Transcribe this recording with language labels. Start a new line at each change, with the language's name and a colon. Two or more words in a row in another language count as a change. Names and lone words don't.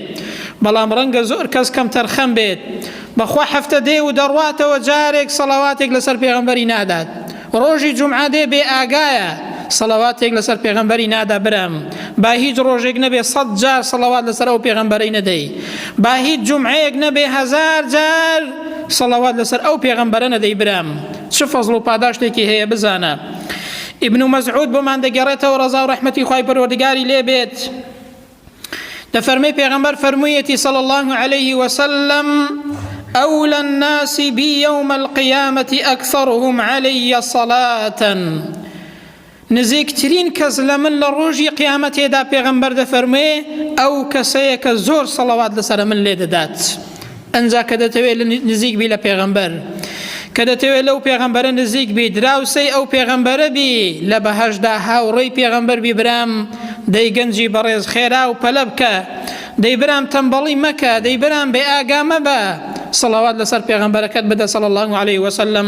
Central Kurdish: بەڵام ڕەنگە زۆر کەس کەم تەرخەم بێت، بەخوا هەفتە دێ و دەڕواتەوە جارێک سەڵەواتێک لەسەر پێغەمبەری نادات، ڕۆژی جومعە دێ بێ ئاگایە سەڵەواتێک لەسەر پێغەمبەری نادا برام، با هیچ ڕۆژێک نەبێ 100 جار سەڵەوات لەسەر ئەو پێغەمبەرەی نەدەی، با هیچ جومعەیەک نەبێ 1000 جار سەڵەوات لەسەر ئەو پێغەمبەرە نەدەی برام. چه فەزڵ و پاداشتێکی هەیە بزانە. ئیبن مەسعود بۆمان دەگەڕێتەوە ڕەزا و ڕەحمەتی خوای پەروەردگاری لێ بێت، دەفەرمێ پێغەمبەر فەرموویەتی
Arabic: صلی الله علیه وسلم أولى الناس بي يوم القيامة أكثرهم علي صلاة.
Central Kurdish: نزیکترین کەس لە من لە ڕۆژی قیامەتێدا پێغەمبەر دەفەرمێ ئەو کەسەیە کە زۆر سەڵەوات لەسەر من لێ دەدات. ئەنجا کە دەتەوێت نزیک بی لە پێغەمبەر، کە دەتەوێت لەو پێغەمبەرە نزیک بی، دراوسەی ئەو پێغەمبەرە بی، لە بەهەشدا هاوڕێی پێغەمبەر بی برام، دەی گەنجی بەڕێز خێرا و پەلە بکە، دەی برام تەمبەڵی مەکە، دەی برام بێ ئاگا مەبە، سەڵەوات لەسەر پێغەمبەرەکەت بدە
Arabic: صلی الله علیه وسلم.